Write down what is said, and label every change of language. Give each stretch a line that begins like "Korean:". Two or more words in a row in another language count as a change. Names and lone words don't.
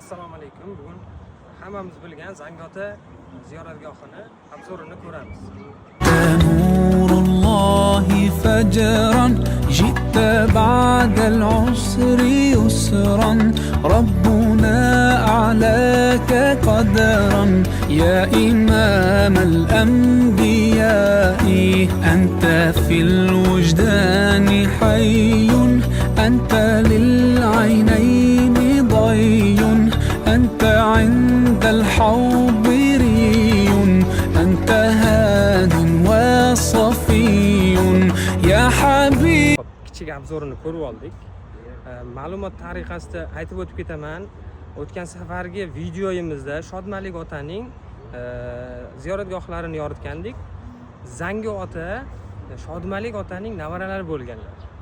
Uzbek: Assalomu alaykum. Bugun hammamiz bilgan Zangiota ziyoratgohini obzorini ko'ramiz.
Arabic: نور الله فجرا جئت بعد العسر يسرا ربنا أعلاك قدرا يا إمام الأنبياء أنت في الوجدان حي أنت للعينين ضي أنت عند الحوض ري أنت هاد وصفي يا حبيب.
Uzbek: Kichik obzorini ko'rib oldik. Ma'lumot tariqasida aytib o'tib ketaman. O'tgan safargi videoyimizda Shodmalik otaning ziyoratgohlarini yoritgandik. Zangiota Shodmalik otaning nevaralari bo'lganlar.